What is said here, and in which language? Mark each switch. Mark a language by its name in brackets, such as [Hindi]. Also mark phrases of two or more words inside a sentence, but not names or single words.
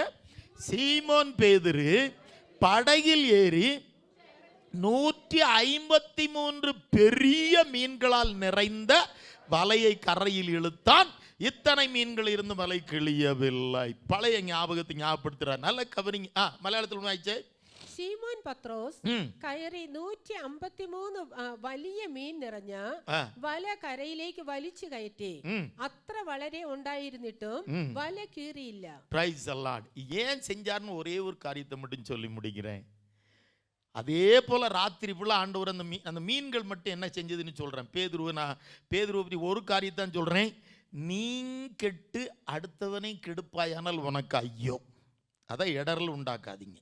[Tamil] சீமோன் பேதுரு படகில் ஏறி 153 பெரிய மீன்களால் நிறைந்த வலையை கரையில் இழுத்தான். இத்தனை மீன்கள் இருந்து வலை கிழியவில்லை. பழைய ஞாபகத்தை ஞாபகப்படுத்துறார். நல்ல கவனிங்க. மலையாளத்தில் ஆயிடுச்சு. [Malayalam] ശീമോൻ പത്രോസ് കയറി 153 വലിയ മീൻ നിറഞ്ഞ വല കരയിലേക്ക് വലിച്ചു കയറ്റി. അത്ര വളരെ ഉണ്ടായിരുന്നിട്ടും വല കീറിയില്ല. [English] Praise the Lord. [Tamil] ஏன் செஞ்சார்னு ஒரே ஒரு காரியத்தை மட்டும் சொல்லி முடிக்கிறேன். அதே போல ராத்திரி ஃபுல்லாக ஆண்டவர் அந்த மீன்கள் மட்டும் என்ன செஞ்சதுன்னு சொல்கிறேன். பேதுருவை பற்றி ஒரு காரியத்தான் சொல்கிறேன். நீ கெட்டு அடுத்தவனை கெடுப்பாயானால் உனக்கு ஐயோ. அதை இடரல் உண்டாக்காதீங்க.